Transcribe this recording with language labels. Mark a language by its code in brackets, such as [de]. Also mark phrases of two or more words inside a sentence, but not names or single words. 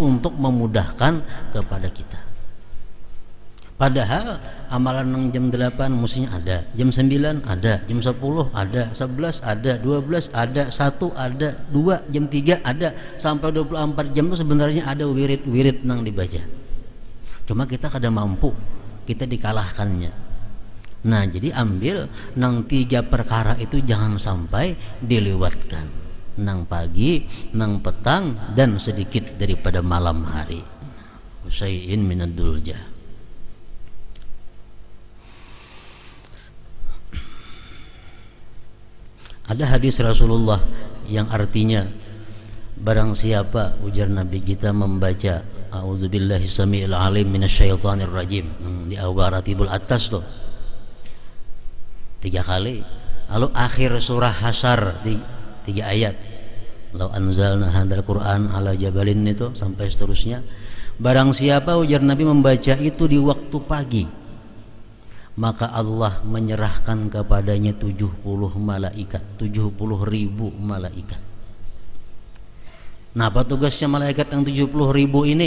[id] Untuk memudahkan kepada kita. Padahal amalan yang jam 8 mestinya ada, jam 9 ada, jam 10 ada, 11 ada, 12 ada, 1 ada, 2, jam 3 ada, sampai 24 jam itu sebenarnya ada wirid-wirid nang dibaca. Cuma kita kada mampu, kita dikalahkannya. Nah, jadi ambil nang 3 perkara itu jangan sampai dilewatkan. Nang pagi, nang petang, dan sedikit daripada malam hari. [ar] شيء من الدلجة. [id] Ada hadis Rasulullah yang artinya barang siapa ujar Nabi kita membaca [ar] أعوذ بالله السميع العليم من الشيطان الرجيم [id] di awal ratibul atas tuh 3 kali, lalu akhir surah Hasyr 3 ayat, [ar] لو أنزلنا هذا القرآن على جبل [id] itu sampai seterusnya. Barang siapa ujar Nabi membaca itu di waktu pagi, maka Allah menyerahkan kepadanya 70 malaikat, 70.000 malaikat. Nah, apa tugasnya malaikat yang 70.000 ini?